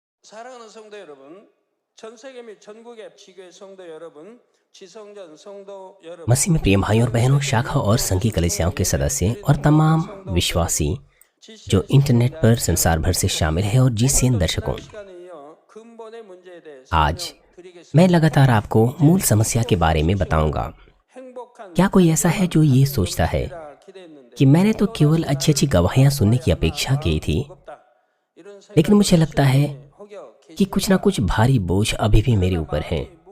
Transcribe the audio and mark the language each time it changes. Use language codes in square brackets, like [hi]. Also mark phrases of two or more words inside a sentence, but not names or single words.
[ko] 사랑하는 성도 여러분, 전 세계 및 전국의 지교회 성도 여러분, 지성전 성도 여러분, [hi] मसीह में प्रिय भाइयों और बहनों, शाखा और संघीय कलीसियाओं के सदस्य और तमाम विश्वासी जो इंटरनेट पर संसार भर से शामिल है, और जीसीएन दर्शकों, आज मैं लगातार आपको मूल समस्या के बारे में बताऊंगा। क्या कोई ऐसा है जो ये सोचता है कि मैंने तो केवल अच्छी अच्छी गवाहियां सुनने की अपेक्षा की थी, लेकिन मुझे लगता है कि कुछ ना कुछ भारी बोझ अभी भी मेरे ऊपर है।